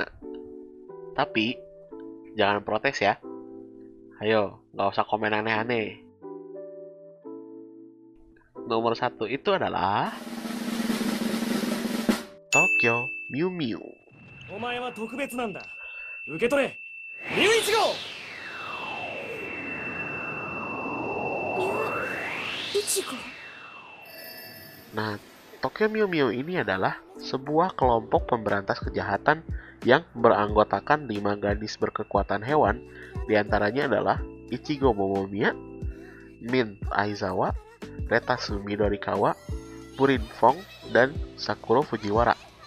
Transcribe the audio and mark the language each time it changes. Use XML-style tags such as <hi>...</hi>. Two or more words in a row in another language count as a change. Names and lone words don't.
<id>Tapi, jangan protes ya. Ayo, nggak usah komen aneh-aneh. Nomor 1 itu adalah Tokyo Mew Mew.</id> <ja>お前は特別なんだ。受け取れ。ミュウ1号。</ja> <id>Nah, Tokyo Mew Mew ini adalah sebuah kelompok pemberantas kejahatan yang beranggotakan 5 gadis berkekuatan hewan, diantaranya adalah Ichigo Momomiya, Min Aizawa, Retasu Midorikawa, Purin Fong, dan Sakuro Fujiwara.</id>